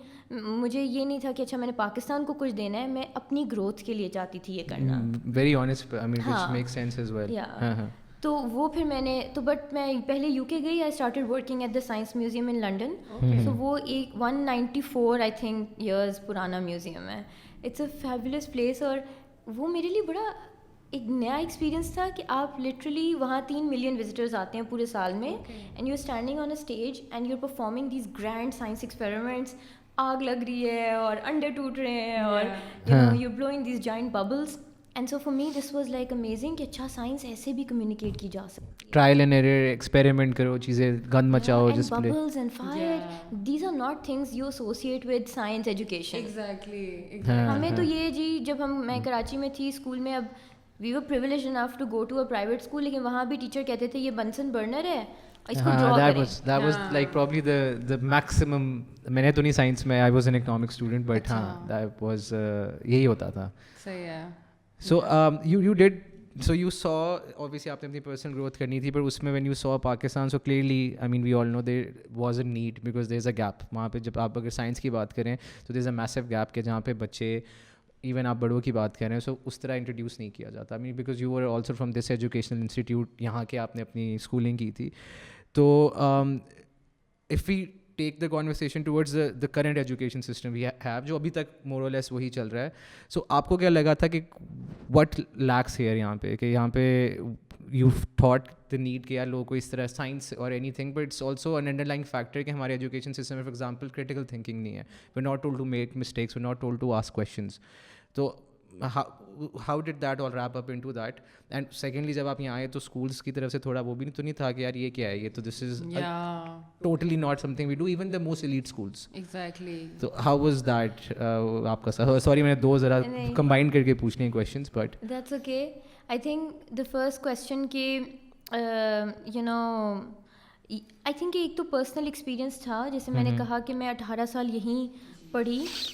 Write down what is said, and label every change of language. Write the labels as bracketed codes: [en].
[ur] مجھے یہ نہیں تھا کہ اچھا میں نے پاکستان کو کچھ دینا ہے, میں اپنی گروتھ کے لیے چاہتی تھی یہ کرنا. [en] Very honest, I mean which makes sense as well. [ur] تو وہ پھر میں نے بٹ میں پہلے یو کے گئی, [en] I started working at the science museum in London. [ur] سو وہ ایک 194 [en] I think [ur] ایئرز پرانا میوزیم ہے. [en] it's a fabulous place, [ur] اور وہ میرے لیے بڑا ایک نیا ایکسپیرینس تھا کہ آپ لٹرلی وہاں 3 ملین وزٹرز آتے ہیں پورے سال میں, [en] And you standing on a stage and you are performing these grand science experiments. [ur] آگ لگ رہی ہے اور انڈے ٹوٹ رہے ہیں, اور [en] You blowing these giant bubbles. And so for me this was like amazing [ur] کہ اچھا سائنس ایسے بھی کمیونیکیٹ کی جا سکتی ہے. [en] trial and error, [ur] ایکسپیریمنٹ کرو, چیزیں گند مچاؤ, [en] Display. Bubbles and fire, these are not things you associate with science education. Exactly. [ur] ہمیں تو یہ جی جب میں کراچی میں تھی اسکول میں, اب [en] we were privileged enough to go to a private school, [ur] لیکن وہاں بھی ٹیچر کہتے تھے یہ بنسن برنر ہے, اس کو ڈرا کریں. [en] That was like probably the maximum. [ur] میں نے تو نہیں سائنس میں, [en] I was an economics student, but [ur] ہاں [en] that was [ur] یہی ہوتا تھا. صحیح ہے. [en] So you did, so you saw obviously [ur] آپ نے اپنی personal growth کرنی تھی, پر اس میں [en] when you saw Pakistan, so clearly I mean we all know there was a need because there's a gap. [ur] وہاں پہ جب آپ اگر سائنس کی بات کریں تو [en] there's a massive gap [ur] کہ جہاں پہ بچے, ایون آپ بڑوں کی بات کر رہے ہیں, سو اس طرح انٹروڈیوس نہیں کیا جاتا. [en] I mean because you are also from this educational institute, [ur] یہاں کے آپ نے اپنی اسکولنگ کی تھی. تو [en] if we take the conversation towards the current education system we have, [ur] جو ابھی تک مور اور لیس وہی چل رہا ہے, سو آپ کو کیا لگا تھا کہ [en] what lacks here [ur] یہاں پہ, کہ یہاں پہ [en] you thought the need [ur] کہ یار لوگوں کو اس طرح سائنس اور [en] anything, but it's also an underlying factor [ur] کہ ہمارے ایجوکیشن سسٹم میں فار ایگزامپل کریٹیکل تھنکنگ نہیں ہے. [en] We are not told to make mistakes, we are not told to ask questions. [ur] تو [en] how did that all wrap up into that? And secondly, [ur] جب آپ یہاں آئے تو schools کی طرف سے تھوڑا وہ بھی تو نہیں تھا کہ یار یہ کیا ہے, یہ تو [en] this is totally not something we do, even the most elite schools. Exactly. So how was that [ur] آپ کا, sorry میں نے دو ذرا combine کر کے پوچھنے ہیں [en] questions, but that's okay. I think the first question [ur] کہ [en] you know I think [ur] ایک تو پرسنل ایکسپیرئنس تھا, جیسے میں نے کہا کہ میں 18 سال یہیں پڑھی.